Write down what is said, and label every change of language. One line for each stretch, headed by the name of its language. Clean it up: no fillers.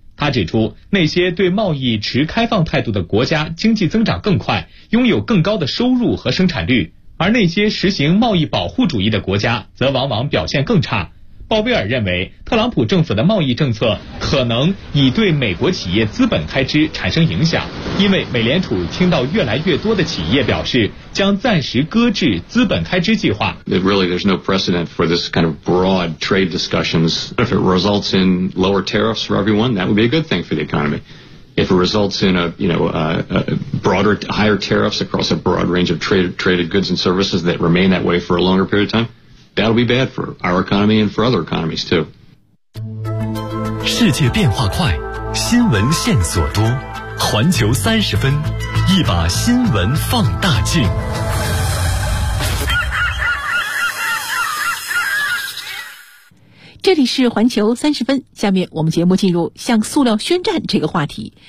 Chinese: 他指出，那些对贸易持开放态度的国家经济增长更快，拥有更高的收入和生产率，而那些实行贸易保护主义的国家则往往表现更差。鲍威尔认为，特朗普政府的贸易政策可能已对美国企业资本开支产生影响，因为美联储听到越来越多的企业表示将暂时搁置资本开支计划。
English: Really, there's no precedent for this kind of broad trade discussions. If it results in lower tariffs for everyone, that would be a good thing for the economy. If it results in a broader, higher tariffs across a broad range of traded goods and services that remain that way for a longer period of time, that'll be bad for our economy and for other economies too.
Chinese: 世界变化快，新闻线索多，环球三十分，一把新闻放大镜。这里是环球三十分，下面我们节目进入向塑料宣战这个话题。